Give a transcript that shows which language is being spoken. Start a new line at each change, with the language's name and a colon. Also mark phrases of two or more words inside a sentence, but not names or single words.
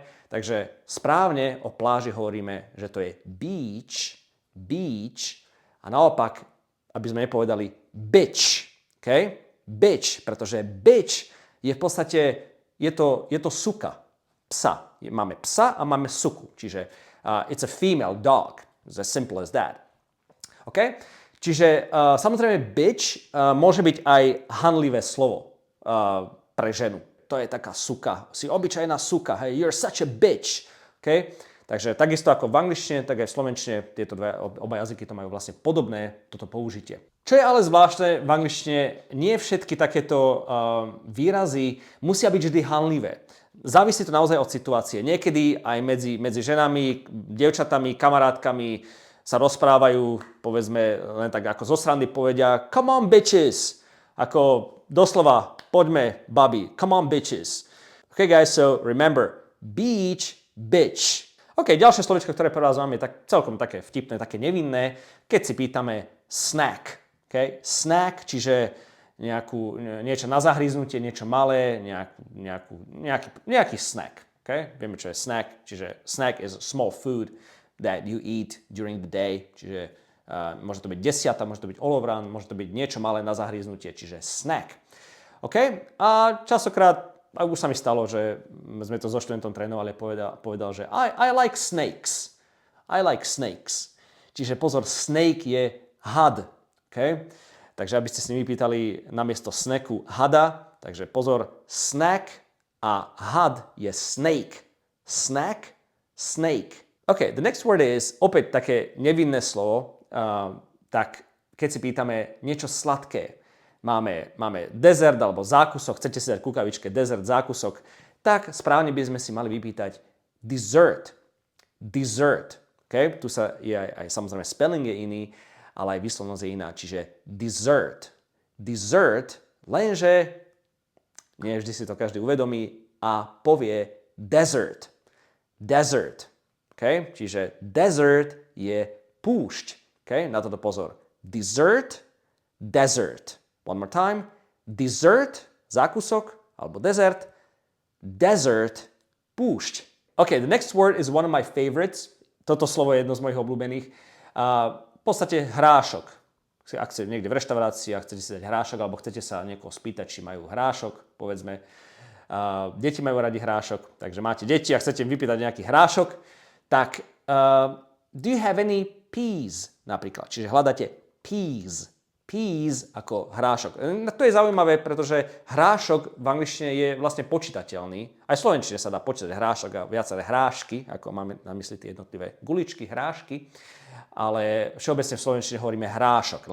Slovak: Takže správne o pláži hovoríme, že to je beach. A naopak, aby sme nepovedali bitch. Okay? Bitch, pretože bitch je v podstate, je to suka, psa. Máme psa a máme suku, čiže
English: it's a female dog. It's as simple as that. Okay?
Slovak: Čiže samozrejme bitch môže byť aj hanlivé slovo pre ženu. To je taká suka, si obyčajná suka,
English: hey, you're such a bitch. Okay?
Slovak: Takže takisto ako v angličtine, tak aj v slovenčine, oba jazyky to majú vlastne podobné toto použitie. Čo je ale zvláštne v angličtine, nie všetky takéto výrazy musia byť vždy hanlivé. Závisí to naozaj od situácie. Niekedy aj medzi ženami, dievčatami, kamarátkami sa rozprávajú, povedzme, len tak ako zo srandy povedia
English: come on bitches,
Slovak: ako doslova poďme babi,
English: come on bitches. Okay guys, so remember, beach, bitch.
Slovak: OK, ďalšie slovičko, ktoré pre vás mám, je celkom také vtipné, také nevinné, keď si pýtame snack. Okay? Snack, čiže niečo na zahryznutie, niečo malé, nejaký snack. Okay? Vieme, čo je snack, čiže
English: snack is a small food that you eat during the day,
Slovak: čiže môže to byť desiata, môže to byť olovran, môže to byť niečo malé na zahryznutie, čiže snack. OK? A častokrát už sa mi stalo, že sme to so študentom trénovali a povedal, že
English: I like snakes. I like snakes.
Slovak: Čiže pozor, snake je had. Okay? Takže aby ste si vypýtali namiesto snacku hada, takže pozor, snack a had je snake. Snack, snake.
English: OK, the next word is
Slovak: opäť také nevinné slovo, tak keď si pýtame niečo sladké, máme dezert alebo zákusok, chcete si dať kukavičke dezert, zákusok, tak správne by sme si mali vypýtať dessert. Dessert. Okay? Tu je aj samozrejme spelling je iný, ale aj výslovnosť je iná, čiže dessert. Dessert, lenže nie vždy si to každý uvedomí a povie desert. Desert. Okay? Čiže desert je púšť. Okay? Na toto pozor.
English: Dessert, desert. One more time.
Slovak: Dessert, zákusok, alebo desert. Desert, púšť.
English: OK, the next word is one of my favorites.
Slovak: Toto slovo je jedno z mojich obľúbených. V podstate hrášok. Ak ste niekde v reštaurácii a chcete si dať hrášok, alebo chcete sa niekoho spýtať, či majú hrášok, povedzme. Deti majú radi hrášok, takže máte deti a chcete im vypýtať nejaký hrášok, tak
English: do you have any peas?
Slovak: Napríklad. Čiže hľadáte peas. Peas ako hrášok. To je zaujímavé, pretože hrášok v angličtine je vlastne počítateľný. Aj v slovenčine sa dá počítať hrášok a viaceré hrášky, ako máme na mysli tie jednotlivé guličky, hrášky, ale všeobecne v slovenčine hovoríme hrášok.